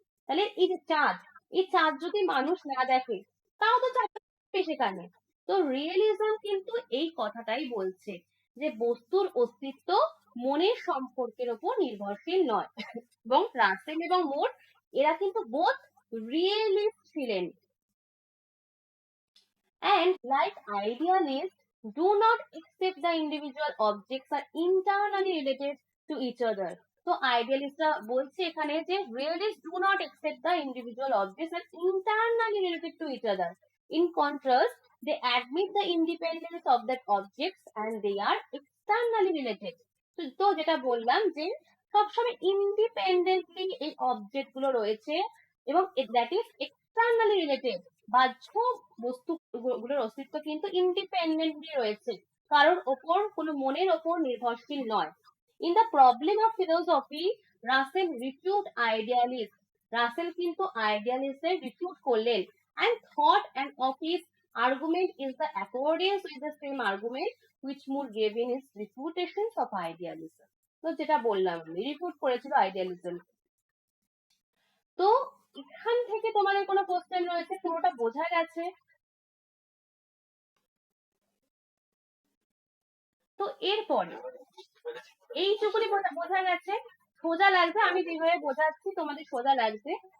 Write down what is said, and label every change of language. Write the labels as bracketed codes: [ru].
[bn] তাহলে এই যে চাঁদ, এই চাঁদ যদি মানুষ না দেখে তাও তো চাঁদ থাকবে সেখানে। তো রিয়েলিজম কিন্তু এই কথাটাই বলছে যে বস্তুর অস্তিত্ব মনের সম্পর্কের উপর নির্ভরশীল নয়। এবং রাসেল এবং মুর এরা কিন্তু বোথ রিয়েলিস্ট ছিলেন। [en] And like idealists do not accept the individual objects are internally related to each other. [bn] তো আইডিয়ালিস্টরা বলছে এখানে যে [en] Realist do not accept the individual objects are internally related to each other. In contrast, they admit the independence of that objects and they are externally related. [bn] তো যেটা বললাম যে সবসময় independently এই অবজেক্ট গুলো রয়েছে, এবং [en] That is externally related. [bn] বাহ্য বস্তু গুলোর অস্তিত্ব কিন্তু ইন্ডিপেন্ডেন্টলি রয়েছে, কারোর ওপর কোনো মনের ওপর নির্ভরশীল নয়। [en] in the problem of philosophy Russell refute idealist, [bn] Rasel কিন্তু আইডিয়ালিস্টের রিফিউট করলেন, [en] and thought and of his argument is the accordance with the same argument which Moore gave in his refutations of idealism. [bn] তো যেটা বললাম আমি, রিফিউট করেছিল আইডিয়ালিজম। তো এখান থেকে তোমাদের কোনো কোশ্চেন রয়েছে, পুরোটা বোঝা গেছে? তো এরপরে এইটুকুনি বোঝা গেছে, সোজা লাগছে, আমি যেভাবে বোঝাচ্ছি তোমাদের সোজা লাগছে?